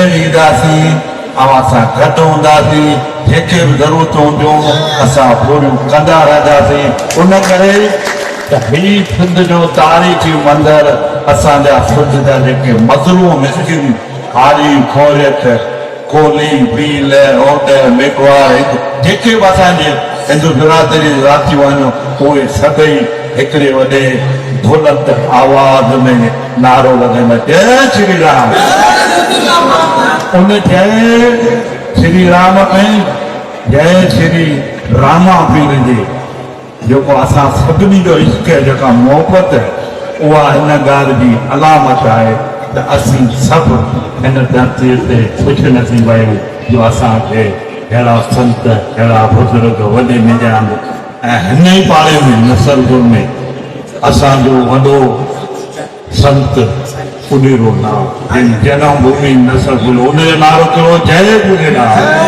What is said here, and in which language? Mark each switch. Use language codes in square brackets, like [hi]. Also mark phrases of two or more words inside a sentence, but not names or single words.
[sd] ईंदासीं अवां सां गॾु हूंदासीं जेके बि ज़रूरतूं हूंदियूं असां पूरियूं कंदा रहंदासीं उन करे त ही सिंध जो तारीख़ी मंदर असांजा सिंध जा जेके मज़लूम मिस्किन हारी खोरियत कोली भील ओड मेघवार जेके बि असांजे हिंदू बिरादरी रातियूं आहिनि उहे सभई हिकिड़े वॾे बुलंद आवाज़ में नारो लॻाईंदा जय श्री राम उन जय श्री राम में जय श्री रामा पीर जी जेको असां सभिनी जो इश्क आहे जेका मोहबत उहा हिन ॻाल्हि जी अलामत आहे त असीं सभु हिन धरतीअ ते ख़ुशि नसीब आहियूं जो असांखे अहिड़ा संत अहिड़ा बुज़ुर्ग वॾे निजाम ऐं हिन ई पाड़े में नसरपुर में असांजो वॾो संत उॾीरो नालो जिन जनम भूमि नसरपुर उनजो नालो कहिड़ो जय झूलेलाल